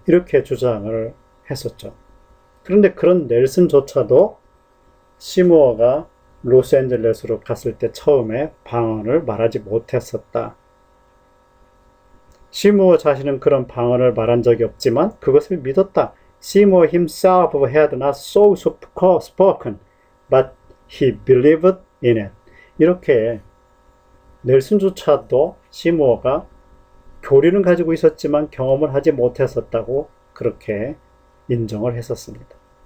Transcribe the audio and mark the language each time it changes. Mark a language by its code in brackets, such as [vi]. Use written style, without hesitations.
[ko] 이렇게 주장을 했었죠. 그런데 그런 넬슨조차도 시무어가 로스앤젤레스로 갔을 때 처음에 방언을 말하지 못했었다. 시무어 자신은 그런 방언을 말한 적이 없지만 그것을 믿었다. [en] Seymour himself had not so spoken, but he believed in it. [ko] 이렇게 넬슨조차도 시무어가 교리는 가지고 있었지만 경험을 하지 못했었다고 그렇게 인정을 했었습니다.